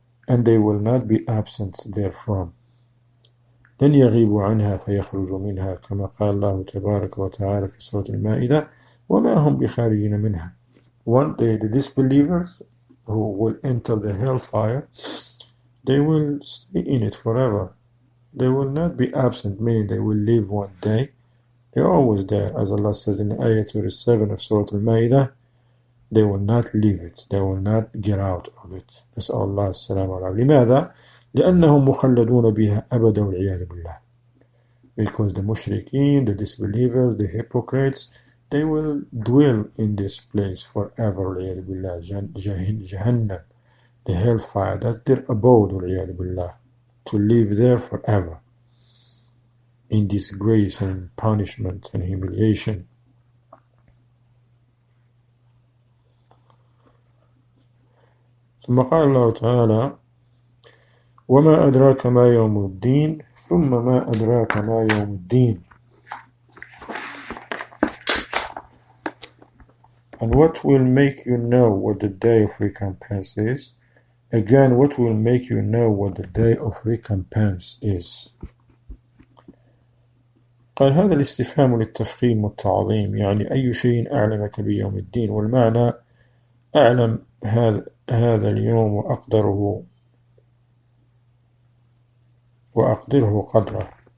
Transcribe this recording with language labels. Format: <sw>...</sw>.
<en>And they will not be absent therefrom.</en> <ar>لن يغيبوا عنها فيخرجوا منها كما قال الله تبارك وتعالى في سورة المائدة وما هم بخارجين منها.</ar> <en>One day the disbelievers who will enter the hellfire, they will stay in it forever. They will not be absent, meaning they will leave one day. They're always there, as Allah says in Ayah 37 of Surah Al-Ma'idah, they will not leave it, they will not get out of it.</en> <ar>نسأل الله السلامة والعافية. لماذا؟ لأنهم مخلدون بها أبدا والعياذ بالله.</ar> <en>Because the mushrikeen, the disbelievers, the hypocrites, they will dwell in this place forever</en> <ar>والعياذ بالله.</ar> <en>Jahannam, the hellfire, that's their abode</en> <ar>والعياذ بالله.</ar> <en>To live there forever in disgrace and punishment and humiliation.</en> <ar>ثم قال الله تعالى وما أدراك ما يوم الدين ثم ما أدراك ما يوم الدين.</ar> <en>And what will make you know what the day of recompense is? Again, what will make you know what the day of recompense is?</en> <ar>قال هذا الاستفهام للتفخيم والتعظيم، يعني أي شيء أعلمك بيوم الدين، والمعنى أعلم هذا اليوم وأقدره قدره.</ar>